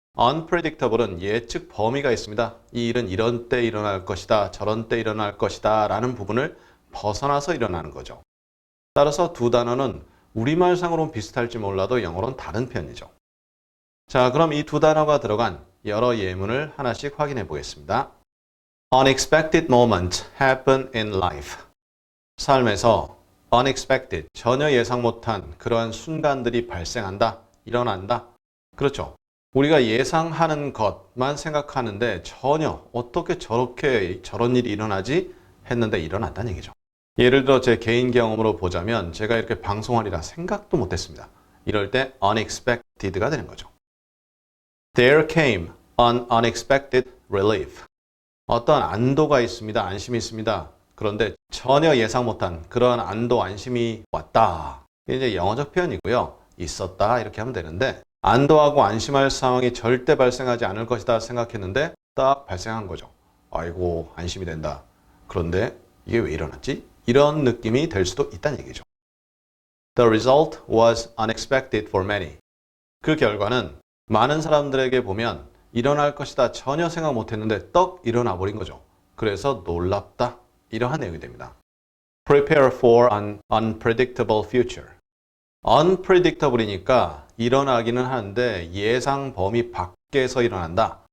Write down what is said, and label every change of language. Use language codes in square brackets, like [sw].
[ko] unpredictable은 예측 범위가 있습니다. 이 일은 이런 때 일어날 것이다, 저런 때 일어날 것이다 라는 부분을 벗어나서 일어나는 거죠. 따라서 두 단어는 우리말상으로는 비슷할지 몰라도 영어로는 다른 편이죠. 자, 그럼 이 두 단어가 들어간 여러 예문을 하나씩 확인해 보겠습니다. [en] Unexpected moments happen in life. [ko] 삶에서 unexpected, 전혀 예상 못한 그러한 순간들이 발생한다, 일어난다. 그렇죠. 우리가 예상하는 것만 생각하는데 전혀 어떻게 저런 일이 일어나지 했는데 일어났다는 얘기죠. 예를 들어 제 개인 경험으로 보자면 제가 이렇게 방송하리라 생각도 못했습니다. 이럴 때 unexpected가 되는 거죠. [en] There came an unexpected relief. [ko] 어떤 안도가 있습니다. 안심이 있습니다. 그런데 전혀 예상 못한 그런 안도, 안심이 왔다. 이게 이제 영어적 표현이고요. 있었다 이렇게 하면 되는데 안도하고 안심할 상황이 절대 발생하지 않을 것이다 생각했는데 딱 발생한 거죠. 아이고 안심이 된다. 그런데 이게 왜 일어났지? 이런 느낌이 될 수도 있다는 얘기죠. [en] The result was unexpected for many. [ko] 그 결과는 많은 사람들에게 보면 일어날 것이다 전혀 생각 못했는데 떡 일어나 버린 거죠. 그래서 놀랍다. 이러한 내용이 됩니다. [en] Prepare for an unpredictable future. [ko] unpredictable이니까 일어나기는 하는데 예상 범위 밖에서 일어난다.